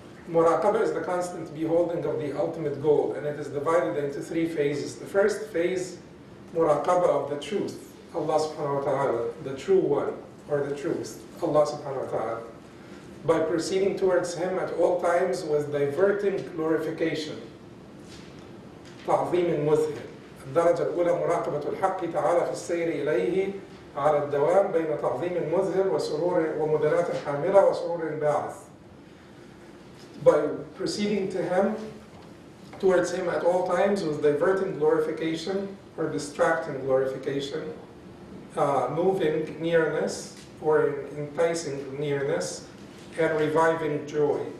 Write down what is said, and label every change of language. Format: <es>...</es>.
<en>Muraqabah is the constant beholding of the ultimate goal, and it is divided into 3 phases. The first phase, muraqabah of the truth, Allah subhanahu wa ta'ala, the true one, or the truth, Allah subhanahu wa ta'ala, by proceeding towards Him at all times with diverting glorification.</en> <ar>تعظيم مذهل. الدرجة الأولى مراقبة الحق تعالى في السير إليه على الدوام بين تعظيم مذهل وسرور ومدنات حاملة وسرور باعث.</ar> <en>By proceeding to Him, towards Him at all times with diverting glorification or distracting glorification, moving nearness or enticing nearness, and reviving joy.</en>